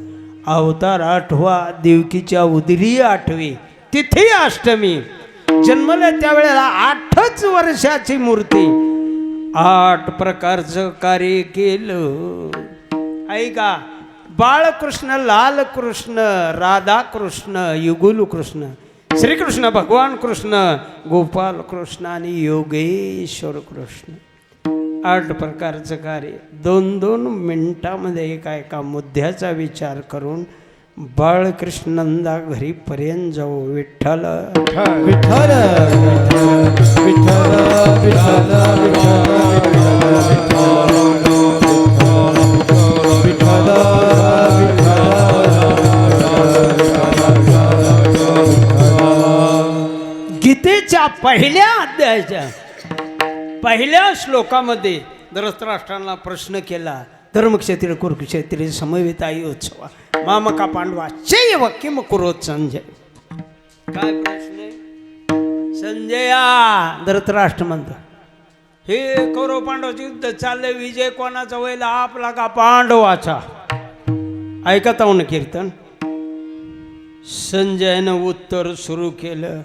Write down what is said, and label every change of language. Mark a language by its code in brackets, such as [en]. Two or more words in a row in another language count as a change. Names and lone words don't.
[mr] अवतार 8वा, देवकीच्या उदरी 8वी, तिथी अष्टमी. जन्मले त्यावेळेला 8च वर्षाची मूर्ती. 8 प्रकारचं कार्य केलं. ऐका. बाळकृष्ण, लालकृष्ण, राधाकृष्ण, युगुल कृष्ण, श्रीकृष्ण, भगवान कृष्ण, गोपाल कृष्ण आणि योगेश्वर कृष्ण. 8 प्रकारचं कार्य 2-2 मिनिटामध्ये एका मुद्द्याचा विचार करून बाळकृष्णंदा घरी पर्यंत जाऊ. विठ्ठल विठ्ठल विठ्ठल विठ्ठल गीतेच्या पहिल्या अध्यायाच्या पहिल्या श्लोकामध्ये धृतराष्ट्रांना प्रश्न केला. [sa] धर्मक्षेत्री कुरुक्षेत्री समवेता योत्सवा मामका पांडवा चैव किम कुरोत संजय. [mr] काय प्रश्न आहे? संजया, धृतराष्ट्र म्हणतो हे कौरव पांडवाचे युद्ध चाललंय, विजय कोणाचा होईल, आपला का पांडवाचा? ऐकत आहो ना कीर्तन. संजयनं उत्तर सुरू केलं.